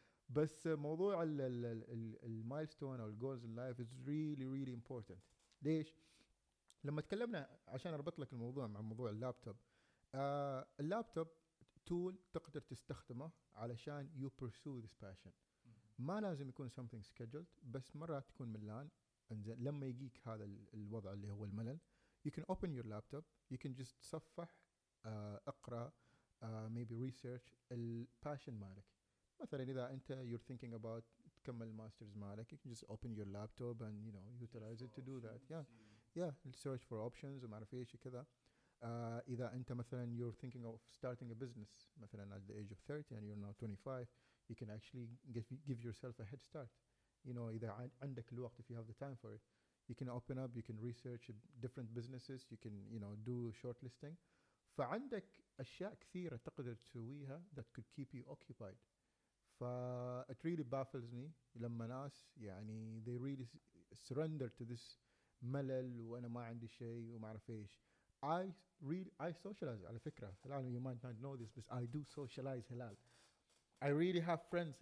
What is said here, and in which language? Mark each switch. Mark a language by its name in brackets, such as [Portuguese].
[Arabic] بس موضوع المايلستون او الجولز [English] in life is really really important. [Arabic] ليش؟ لما تكلمنا عشان اربط لك الموضوع مع موضوع اللابتوب, اللابتوب تول تقدر تستخدمه علشان [English] you pursue this passion. [Arabic] ما لازم يكون [English] something scheduled, [Arabic] بس مرات تكون ملان. انزين لما يجيك هذا الوضع اللي هو الملل, [English] you can open your laptop, you can just [Arabic] تصفح, اقرا, [English] maybe research [Arabic] الباشن مالك. [English] مثلا اذا انت you're thinking about [Arabic] تكمل الماسترز مالك, [English] you can just open your laptop and you know utilize it to do that. yeah search for options [Arabic] وما اعرف ايش كذا. [English] اذا انت مثلا you're thinking of starting a business مثلا at the age of 30 and you're now 25, you can actually give yourself a head start. You know, [Arabic] إذا عندك الوقت, [English] if you have the time for it, you can open up, you can research different businesses, you can, you know, do shortlisting. [Arabic] فعندك أشياء كثيرة تقدر تسويها [English] that could keep you occupied. it really baffles me [Arabic] لما ناس يعني [English] they really surrender to this [Arabic] ملل وأنا ما عندي شيء وما أعرف إيش. [English] I socialize [Arabic] على فكرة. [English] هلال, you might not know this, but I do socialize. هلال, I really have friends.